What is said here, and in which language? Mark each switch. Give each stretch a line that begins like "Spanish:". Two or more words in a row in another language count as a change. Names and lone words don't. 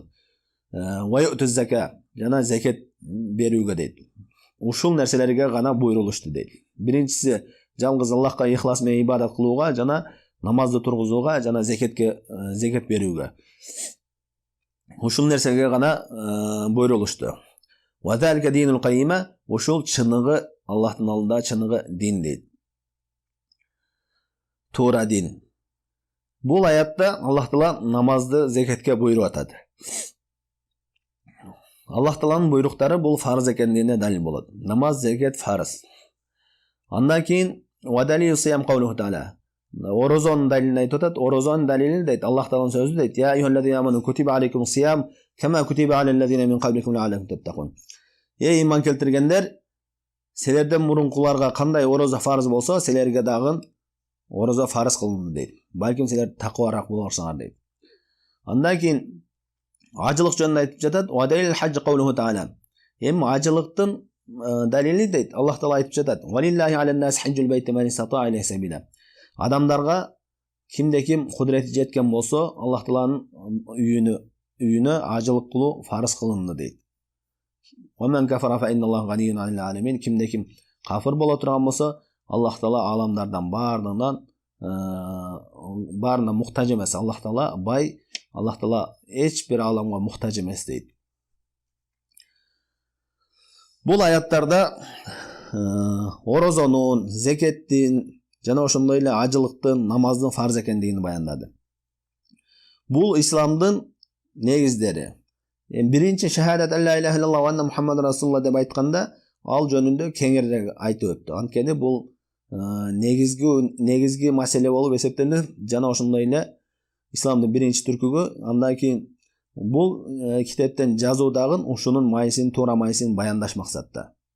Arabic: ويؤتوا الزكاة,
Kyrgyz: жана закат берүүгө дейт. Ушул нерселерге гана буйрулушту дейт. Биринчиси жалгыз Аллахка ихлас менен ибадат кылууга, жана намазды тургузууга, жана закат берүүгө. Ушул нерсеге гана буйрулушту.
Arabic: وذلك دين القيمة,
Kyrgyz: ушул чыныгы Аллахтын алдында чыныгы дин дейт. Туура дин. Бул аятта Аллах Таала намазды, закатка буйруп атат. Аллах Тааланын буйруктары бул фарз экендигине далил болот. Намаз, закат фарз. Андан кийин
Arabic: ودليل الصيام قوله تعالى.
Kyrgyz: Орозонун далилин айтып атат. Орозонун далилин дейт. Аллах Тааланын сөзү дейт.
Arabic: يا أيها الذين آمنوا كتب عليكم الصيام كما كتب على الذين من قبلكم لعلكم تتقون.
Kyrgyz: Эй иман келтиргендер, силерден мурункуларга кандай орозо фарз болсо, силерге дагы орозо фарз кылынды дейт. Балким силер таквараак болорсуңар дейт. Андан кийин ажылык жөнүндө айтып жатат.
Arabic: ودليل الحج قوله تعالى.
Kyrgyz: Эми ажылыктын далили дейт. Аллах Таала айтып жатат.
Arabic: ولله على الناس حج البيت من استطاع إليه سبيلا.
Kyrgyz: Адамдарга кимде ким кудрети жеткен болсо, Аллах Тааланын үйүнө ажылык кылуу фарз кылынды дейт.
Arabic: ومن كفر فإن الله غني عن العالمين.
Kyrgyz: Кимде ким кафир боло турган болсо, Аллах Таала аламдардан баарына муктаж эмес. Аллах Таала бай, Аллах Таала эч бир аламга муктаж эмес дейт. Бул аяттарда орозонун, закаттын жана ошондой эле ажылыктын, намаздын фарз экендигин баяндады. Бул исламдын негиздери. Биринчи шахадат
Arabic: أن لا إله إلا الله وأن محمدا رسول الله
Kyrgyz: деп айтканда, ал жөнүндө кеңирээк айтып өттү. Анткени бул негизги маселе болуп эсептелет жана ошондой эле исламдын биринчи түркүгү. Андан кийин бул китептен жазуу дагы ушунун майысын, туура майысын баяндаш максатта.